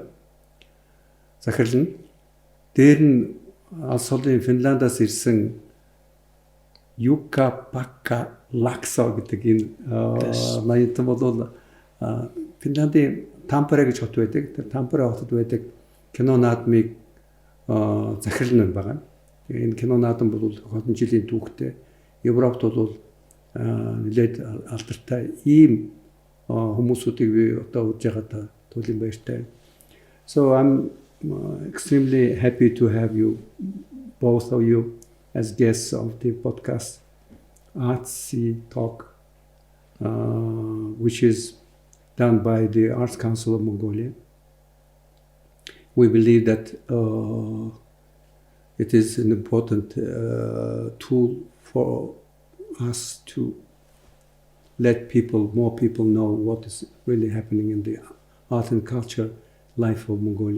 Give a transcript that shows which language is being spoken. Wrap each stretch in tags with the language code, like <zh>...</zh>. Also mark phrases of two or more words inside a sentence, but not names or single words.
<mn>Захирал нь дээр нь алс холын Финландаас ирсэн Юка Пакка Лаксо гэдэг энэ ноёнтон бол Финландын Тампере гэж хот байдаг. Тэр Тампере хотод байдаг кино наадмыг захирал нь байгаа. Энэ кино наадам бол хотын жилийн түүхтэй. Европт бол нэлээд алдартай ийм хүмүүсүүдийг би одоо урьж байгаа туйлын баяртай.</mn> <en>So I'm extremely happy to have you, both of you, as guests of the podcast Artsy Talk, which is done by the Arts Council of Mongolia. We believe that it is an important tool for us to let more people know what is really happening in the art and culture life of Mongolia.</en>